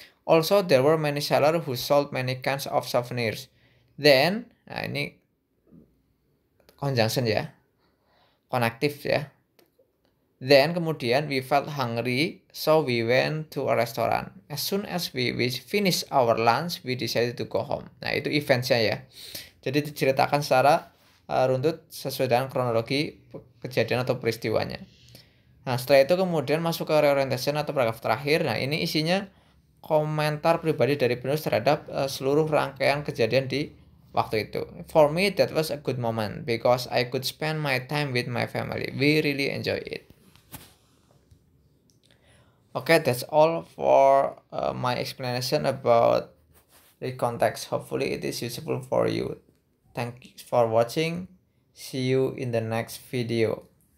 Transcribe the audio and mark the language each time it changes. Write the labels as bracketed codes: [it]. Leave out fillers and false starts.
[en] Also there were many sellers who sold many kinds of souvenirs. [id] Then, nah ini conjunction ya, connective ya. [en] Then kemudian we felt hungry, so we went to a restaurant. As soon as we finished our lunch, we decided to go home. [id] Nah itu eventsnya ya. Jadi diceritakan secara runtut sesuai dengan kronologi kejadian atau peristiwanya. Nah setelah itu kemudian masuk ke reorientation atau paragraf terakhir. Nah ini isinya komentar pribadi dari penulis terhadap seluruh rangkaian kejadian di waktu itu. [en] For me that was a good moment because I could spend my time with my family. We really enjoy it. Okay, that's all for my explanation about the context. Hopefully it is useful for you. Thanks for watching. See you in the next video.